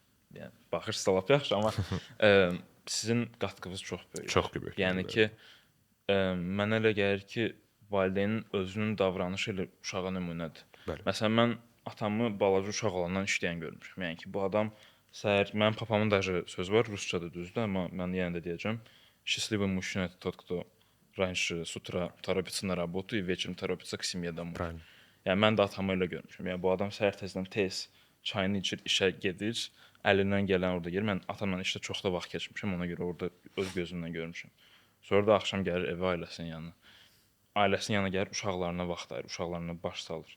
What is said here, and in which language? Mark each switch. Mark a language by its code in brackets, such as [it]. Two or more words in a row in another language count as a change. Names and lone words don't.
[az] Yəni baxırsa lap yaxşı, amma sizin qatqınız çox böyük. Çox böyük. Yəni ki, mənə elə gəlir ki, valideynin özünün davranışı ilə uşağa nümunədir. Bəli. Məsələn, mən atamı balaca uşaq olandan işləyən görmüşəm. Yəni ki, bu adam səhər, mənim papamın da sözü var, rusçadır düzdür, amma mən yenə də deyəcəm. [ru] Счастливый мужчина это тот, кто раньше с утра торопится на работу и вечером торопится к семье домой. Правильно. [az] Yəni mən də atamı elə görmüşəm. Yəni bu adam səhər tezdən tez çayını içir, işə gedir, əlindən gələn orada yer. Mən atamla işdə çox da vaxt keçmişəm, ona görə orada öz gözümlə görmüşəm. Sonra da axşam gəlir evə ailəsinin yanına. Ailəsinin yanına gəlir, uşaqlarına vaxt ayırır, uşaqlarına baş salır.